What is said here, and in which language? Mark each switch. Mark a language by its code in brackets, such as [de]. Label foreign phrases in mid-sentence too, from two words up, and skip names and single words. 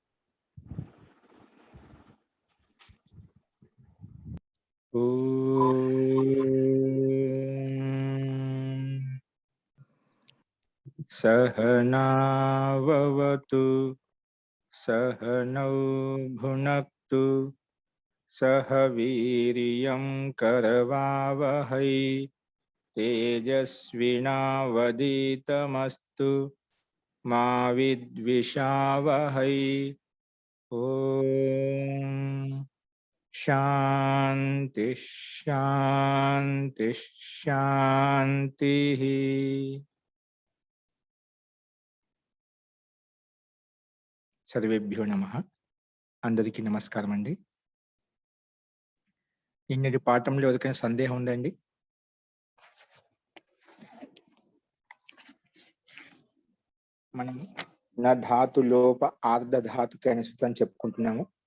[sa] सहनाववतु सहनौ भुनक्तु सह वीर्यं करवावहै तेजस्विनावधीतमस्तु मा विद्विषावहै। ओम शांति शांति शांति। సర్వేభ్యో నమః. [te] అందరికీ నమస్కారం అండి. నిన్నటి పాఠంలో ఎవరికైనా సందేహం ఉందండి? మనం [sa] నా ధాతు లోప ఆర్ధ ధాతుకి [te] అనే సూత్రాన్ని చెప్పుకుంటున్నాము.